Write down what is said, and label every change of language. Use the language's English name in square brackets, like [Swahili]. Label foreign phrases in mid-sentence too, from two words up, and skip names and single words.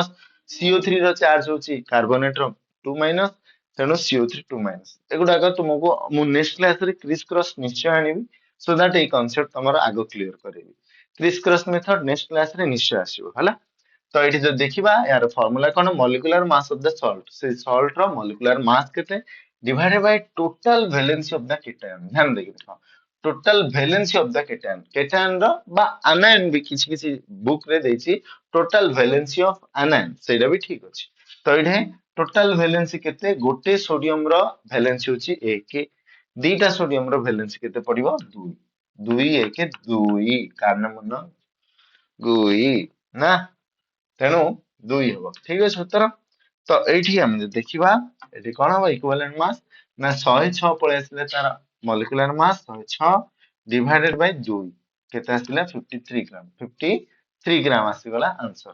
[Odia] CO3 ର ଚାର୍ଜ ହଉଛି କାର୍ବୋନେଟ ର 2 ମାଇନସ, ତେଣୁ CO3 2 ମାଇନସ। ଏଗୁଡାକ ତୁମକୁ ମୁଁ [English] next classରେ criss cross [Odia] ନିଶ୍ଚୟ ଆଣିବି, [English] so that [Odia] ଏଇ କନସେପ୍ଟ ତମର ଆଗ କ୍ଲିୟର କରିବି। [English] criss cross method next classରେ [Odia] ନିଶ୍ଚୟ ଆସିବ ହେଲା। ତ ଏଇଠି ଯଦି ଦେଖିବା, ୟାର ଫର୍ମୁଲା କଣ, [English] molecular mass of the salt, [Odia] ସେ ସଲ୍ଟ ର [English] molecular mass [Odia] କେତେ [English] divided by total valency of the cation। [Odia] ଧ୍ୟାନ ଦେଇକି ଦେଖ, [English] total valency of the cation, cation [Odia] ର ବା [English] anion [Odia] ବି କିଛି କିଛି ବୁକ୍ ରେ ଦେଇଛି [English] total valency of anion, [Odia] ସେଇଟା ବି ଠିକ ଅଛି। ତ ଏଇଠି [English] total valency [Odia] କେତେ, ଗୋଟେ ସୋଡିୟମ ର valency ହଉଛି 1, ଦିଟା ସୋଡିୟମ ର valency କେତେ ପଡିବ 2, 2 1 2, କାରଣ ମନ 2 ନା, ତେଣୁ 2 ହବ, ଠିକ ଅଛି ଉତ୍ତର। ତ ଏଇଠି ଆମେ ଯଦି ଦେଖିବା, ଏଠି କଣ ହବ [English] equivalent mass [Odia] ନା 106 ପଳେଇ ଆସିଲେ ତାର [English] molecular mass, [Odia] 106 [English] divided by [Odia] 2 କେତେ ଆସିଲା 53 ଗ୍ରାମ, 53 ଗ୍ରାମ ଆସିଗଲା ଆନ୍ସର।